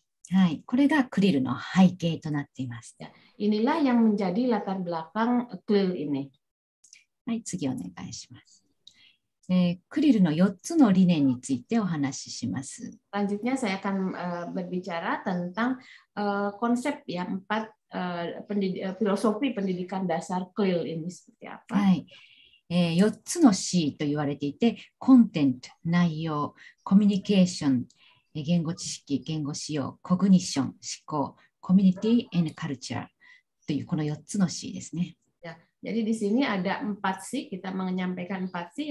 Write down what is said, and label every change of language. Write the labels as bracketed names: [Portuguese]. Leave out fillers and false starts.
[Japanese] はい、これがクリルの背景となっています。 [Indonesian] Inilah yang menjadi latar belakang CLIL ini. [Japanese] はい、次お願いします。クリルの4つの理念についてお話しします。 [Indonesian] Selanjutnya saya akan berbicara tentang konsep ya 4 filosofi pendidikan dasar CLIL ini seperti apa. [Japanese] はい、4つの C と言われていて、コンテンツ、内容、コミュニケーション、言語知識、言語使用、コグニッション、思考、コミュニティ、 [English] and culture [Japanese] というこの4つの C ですね。 [Indonesian] Jadi di sini ada 4 C, kita menyampaikan 4 C.